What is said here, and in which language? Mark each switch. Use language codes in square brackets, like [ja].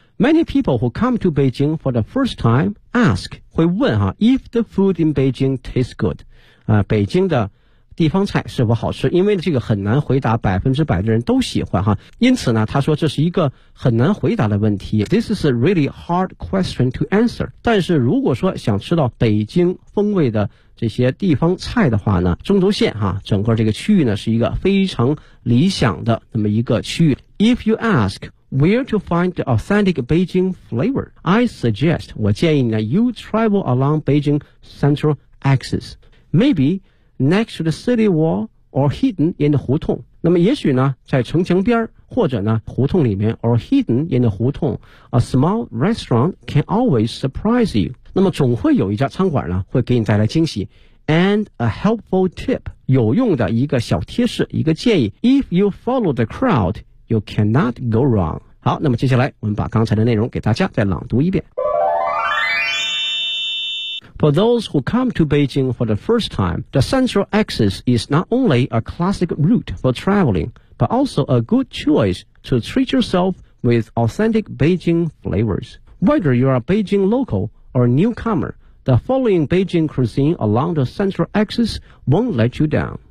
[en] Many people who come to Beijing for the first time ask， [zh] 会问哈 [en] ，if the food in Beijing tastes good， [zh] 北京的地方菜是否好吃？因为这个很难回答，100%的人都喜欢哈。因此呢，他说这是一个很难回答的问题。 [en] This is a really hard question to answer。 [zh] 但是如果说想吃到北京风味的这些地方菜的话呢，中轴线哈，整个这个区域呢是一个非常理想的那么一个区域。 [en] If you ask。 Where to find the authentic Beijing flavor? I suggest, [zh] 我建议呢, [en] you travel along Beijing central axis. Maybe next to the city wall or hidden in the 胡同. [zh] 那么也许呢,在城墙边或者呢,胡同里面 [en] or hidden in the 胡同, a small restaurant can always surprise you. [zh] 那么总会有一家餐馆呢,会给你带来惊喜。 [en] And a helpful tip, [zh] 有用的一个小贴士,一个建议, [en] if you follow the crowd,You cannot go wrong. [zh] 好，那么接下来我们把刚才的内容给大家再朗读一遍。 [en] For those who come to Beijing for the first time, the central axis is not only a classic route for traveling, but also a good choice to treat yourself with authentic Beijing flavors. Whether you are a Beijing local or newcomer, the following Beijing cuisine along the central axis won't let you down.